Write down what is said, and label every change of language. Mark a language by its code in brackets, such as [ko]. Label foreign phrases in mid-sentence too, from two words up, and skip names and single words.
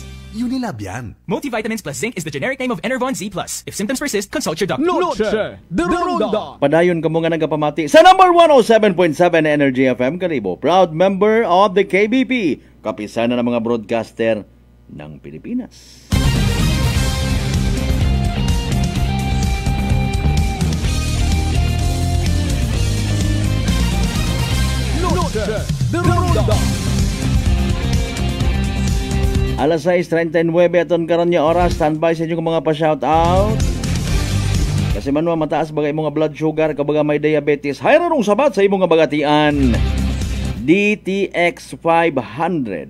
[tl] Unilab yan. [en] Multivitamins plus zinc is the generic name of Enervon Z Plus. If symptoms persist, consult your doctor. Noche de Ronda. [hil] Padayon ka mo nga nagapamati sa number 107.7 Energy FM Kalibo. [en] Proud member of the KBP. [tl] Kapisanan ng mga broadcaster ng Pilipinas. [hil] Noche de Ronda. Alas 6:39 aton karon nga oras, standby sa inyong mga pa-shoutout. Kasi man mataas bagay mga blood sugar kabaga may diabetes, hayra rong sabat sa imong nga bagatian. DTX 500.